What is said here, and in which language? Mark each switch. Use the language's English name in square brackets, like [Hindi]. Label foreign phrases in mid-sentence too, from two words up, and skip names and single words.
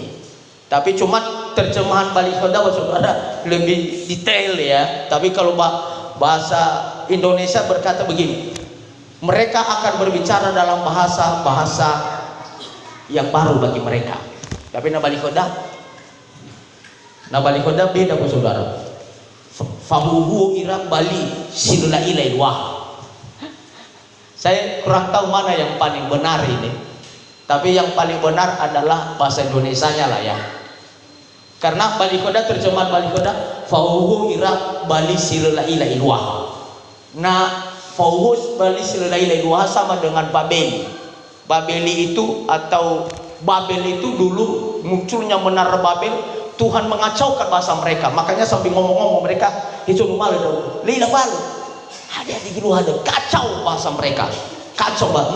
[Indonesian] Tapi cuma terjemahan Bali Khoda saudara lebih detail ya. Tapi kalau bahasa Indonesia berkata begini, mereka akan berbicara dalam bahasa-bahasa yang baru bagi mereka. Tapi Bali Khoda beda saudara. Fahuhu ira bali silula ilai wah. Saya kurang tahu mana yang paling benar ini. Tapi yang paling benar adalah bahasa Indonesianya lah ya. Karena Bali Khoda, terjemahan Bali Khoda, fauhu ira bali silula ila ilwaha. Nah, fauhu bali silula ila ilwaha sama dengan Babel. Babeli itu atau Babel itu dulu munculnya menara Babel, Tuhan mengacaukan bahasa mereka. Makanya sambil ngomong-ngomong mereka itu malu dong. Lila balu. Ada kacau bahasa mereka, kacau banget.